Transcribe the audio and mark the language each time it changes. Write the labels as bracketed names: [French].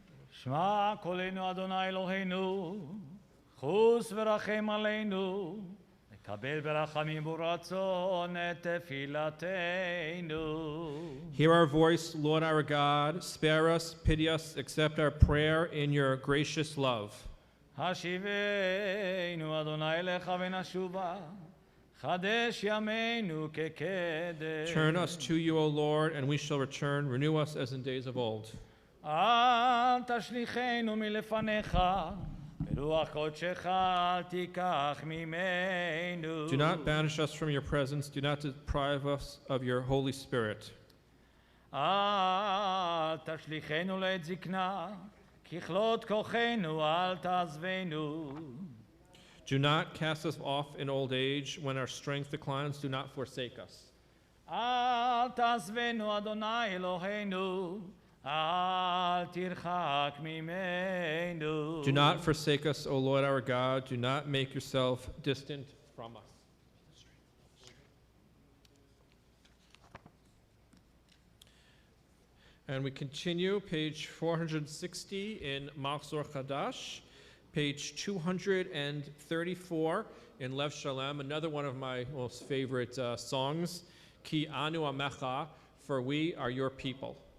[Hebrew] שמע קולנו אדוני אלוהינו, חוס ורחם עלינו, נקבל ברחמים ורצון את תפילתנו. [English] Hear our voice, Lord our God. Spare us, pity us, accept our prayer in your gracious love. [Hebrew] השיבנו אדוני אליך ונשובה, חדש ימינו כקדם. [English] Turn us to you, O Lord, and we shall return. Renew us as in days of old. [Hebrew] אל תשליכנו מלפניך, ברוח קודשך אל תיקח ממנו. [English] Do not banish us from your presence. Do not deprive us of your Holy Spirit. [Hebrew] אל תשליכנו לעת זקנה, ככלות כוחנו אל תעזבנו. [English] Do not cast us off in old age. When our strength declines, do not forsake us. [Hebrew] אל תעזבנו אדוני אלוהינו, אל תרחק ממנו. [English] Do not forsake us, O Lord our God. Do not make yourself distant from us. And we continue, page 460 in Machzor Chadash, page 234 in Lev Shalem, another one of my most favorite songs, Ki Anu Amecha, for we are your people.